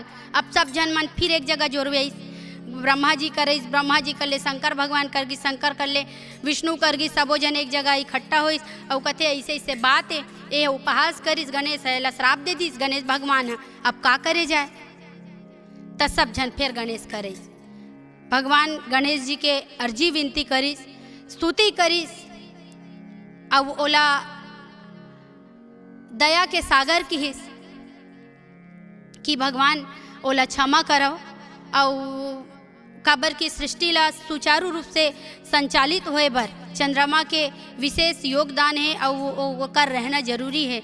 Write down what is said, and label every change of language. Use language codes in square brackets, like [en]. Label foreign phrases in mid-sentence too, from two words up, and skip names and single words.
[hne] अब सब जन मन फिर एक जगह जोड़वे, ब्रह्मा जी करे, ब्रह्मा जी कर ले, शंकर भगवान करगी, शंकर कर ले, विष्णु करगी, सबो जन एक जगह इकट्ठा होइस और कथे ऐसे ऐसे बात है, ये उपहास करिस गणेश है, श्राप दे दिस गणेश भगवान है, अब का करे जाए। तो सब जन फिर गणेश करे, भगवान गणेश जी के अर्जी विनती करिस, स्तुति करिस, अब ओला दया के सागर किहिस कि भगवान ओला क्षमा करो, और काबर की सृष्टि ला सुचारू रूप से संचालित होए बर चंद्रमा के विशेष योगदान है और ओकर रहना जरूरी है।